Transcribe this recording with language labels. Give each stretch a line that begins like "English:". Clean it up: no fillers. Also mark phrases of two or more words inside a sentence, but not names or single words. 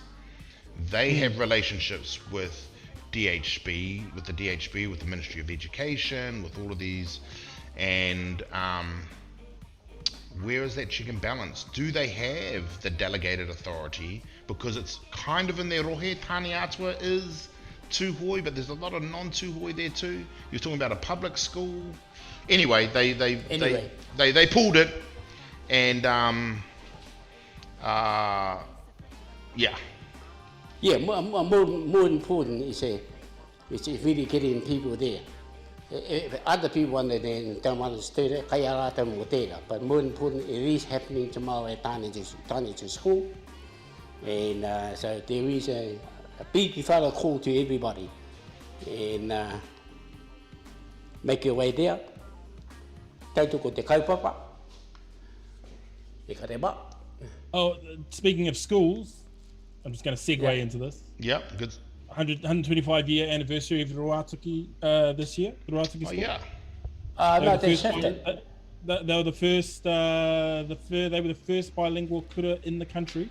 English: They have relationships with DHB, with the Ministry of Education, with all of these, and where is that check and balance? Do they have the delegated authority? Because it's kind of in their rohe. Tane Atua is Tūhoe, but there's a lot of non-Tūhoe there too. You're talking about a public school. Anyway, they pulled it, and yeah. Yeah, more important is really getting people there. If other people want to then don't want to stay there, but more important, it is happening tomorrow at Tane to school. And so there is a big fellow call to everybody. And make your way there.
Māori: Tautoko te kaupapa. E kareba.
English: Oh, speaking of schools, I'm just going to segue into this. Yeah, good. 125-year anniversary of Ruatoki this year. The Ruatoki school. Yeah. No, that's happened. They were the first. They were the first bilingual kura in the country.